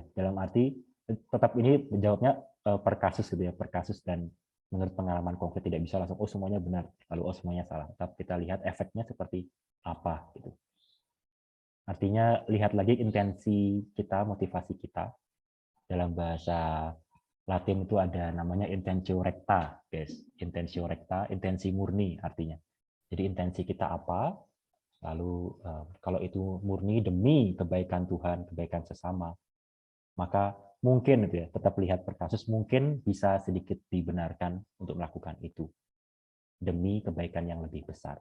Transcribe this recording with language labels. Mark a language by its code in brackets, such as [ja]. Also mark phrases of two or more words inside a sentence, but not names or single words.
[id] Dalam arti tetap ini menjawabnya per kasus gitu ya, per kasus, dan menurut pengalaman konkret, tidak bisa langsung oh semuanya benar lalu oh semuanya salah. Tapi kita lihat efeknya seperti apa gitu. Artinya lihat lagi intensi kita, motivasi kita. Dalam bahasa Latin itu ada namanya [la] intentio recta, [id] guys. [la] Intentio recta, [id] intensi murni artinya. Jadi intensi kita apa? Lalu kalau itu murni demi kebaikan Tuhan, kebaikan sesama, maka mungkin itu ya, tetap lihat per kasus, mungkin bisa sedikit dibenarkan untuk melakukan itu demi kebaikan yang lebih besar.